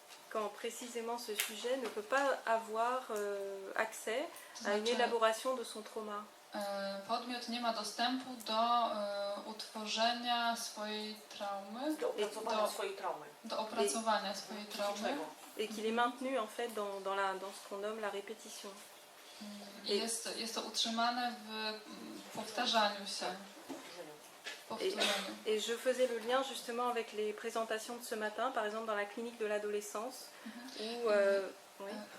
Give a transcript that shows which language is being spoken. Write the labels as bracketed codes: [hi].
[fr] Quand précisément ce sujet ne peut pas avoir accès à une [pl] Znaczy, [fr] élaboration de son trauma. [pl] podmiot nie ma dostępu do utworzenia swojej traumy, do opracowania swojej traumy. do opracowania swojej traumy. Psychicznego. [fr] Et qu'il est maintenu en fait dans ce qu'on nomme la répétition. [pl] I jest to utrzymane w powtarzaniu się. Powtórzeniu. [fr] Et je faisais le lien justement avec les présentations de ce matin, par exemple dans la clinique de l'adolescence, où oui.